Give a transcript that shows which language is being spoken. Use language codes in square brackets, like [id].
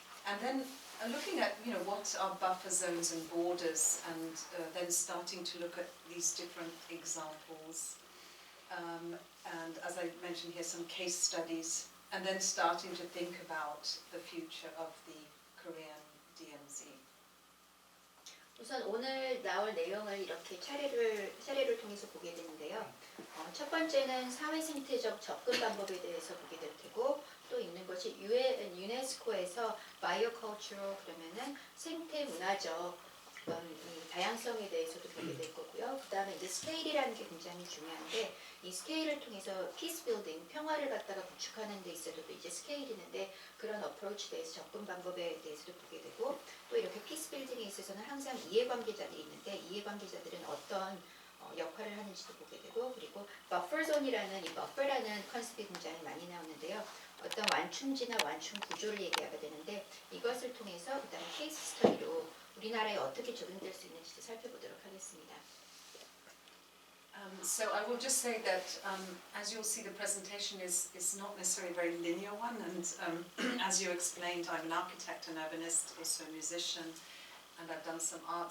[en] And then looking at, what are buffer zones and borders, and then starting to look at these different examples. And as I mentioned here, some case studies, and then starting to think about the future of the Korean DMZ. [ko] 우선 오늘 나올 내용을 이렇게 차례를 통해서 보게 되는데요. 첫 번째는 사회 생태적 접근 방법에 대해서 보게 될 테고, 또 있는 것이 유네스코에서 바이오컬처럴, 그러면은 생태 문화적 이 다양성에 대해서도 보게 될 거고요. 그 다음에 이제 스케일이라는 게 굉장히 중요한데, 이 스케일을 통해서 피스 빌딩, 평화를 갖다가 구축하는 데 있어서도 이제 스케일이 있는데, 그런 어프로치에 대해서 접근 방법에 대해서도 보게 되고, 또 이렇게 피스 빌딩에 있어서는 항상 이해관계자들이 있는데, 이해관계자들은 어떤 역할을 하는지도 보게 되고, 그리고 버퍼존이라는 이 버퍼라는 컨셉이 굉장히 많이 나오는데요. 어떤 완충지나 완충 구조를 얘기하게 되는데, 이것을 통해서 그다음에 케이스 스터디로 우리나라에 어떻게 적용될 수 있는지도 살펴보도록 하겠습니다. [en] So I will just say that as you'll see, the presentation is not necessarily a very linear one, and as you explained, I'm an architect, an urbanist, also a musician, and I've done some art.